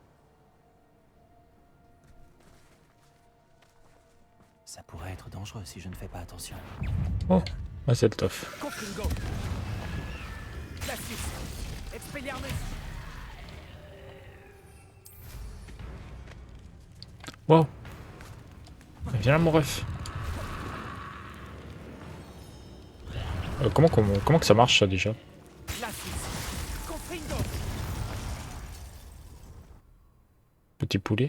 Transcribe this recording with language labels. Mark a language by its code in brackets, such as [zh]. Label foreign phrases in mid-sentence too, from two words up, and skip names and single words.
[fr] Ça pourrait être dangereux si je ne fais pas attention. Oh, ah, c'est le tof. Confringo. Glacius. Expelliarmus. Wow. Viens là, mon ref. Comment que ça marche ça déjà? Glacius. Confringo. Petit poulet.